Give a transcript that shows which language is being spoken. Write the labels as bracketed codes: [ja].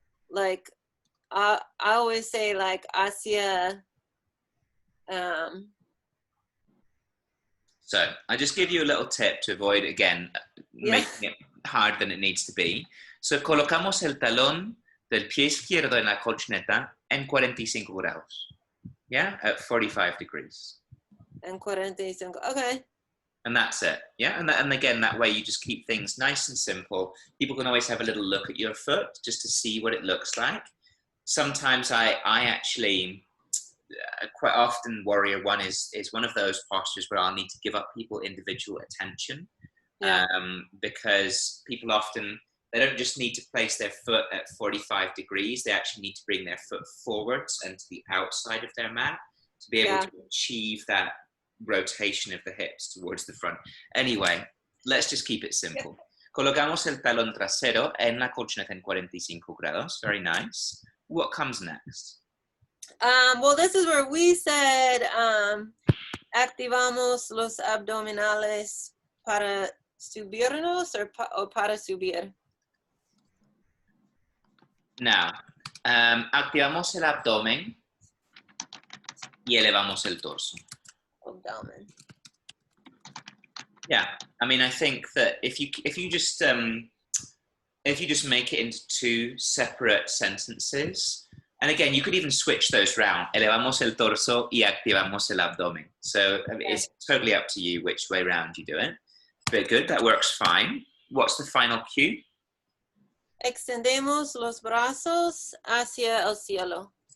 [en] Like, I always say, like, hacia, So I just give you a little tip to avoid, again, making it harder than it needs to be. [es] So colocamos el talón del pie izquierdo en la colchoneta en 45 grados. [en] Yeah, at 45 degrees. [es] En 45, okay. [en] And that's it. Yeah. And again, that way you just keep things nice and simple. People can always have a little look at your foot just to see what it looks like. Sometimes I actually, quite often Warrior One is one of those postures where I'll need to give up people individual attention. Yeah. Because people often, they don't just need to place their foot at 45 degrees, they actually need to bring their foot forwards and to the outside of their mat to be able to achieve that rotation of the hips towards the front. Anyway, let's just keep it simple. [es] Colocamos el talón trasero en la colchoneta en 45 grados. [en] Very nice. What comes next? Well, this is where we said [es] activamos los abdominales para subirnos o para subir. [en] Now, [es] activamos el abdomen y elevamos el torso. Abdomen. [en] Yeah, I mean, I think that if you just make it into two separate sentences, and again, you could even switch those round. [es] Elevamos el torso y activamos el abdomen. [en] So I mean, it's totally up to you which way round you do it. Very good, that works fine. What's the final cue? [es] Extendemos los brazos hacia el cielo.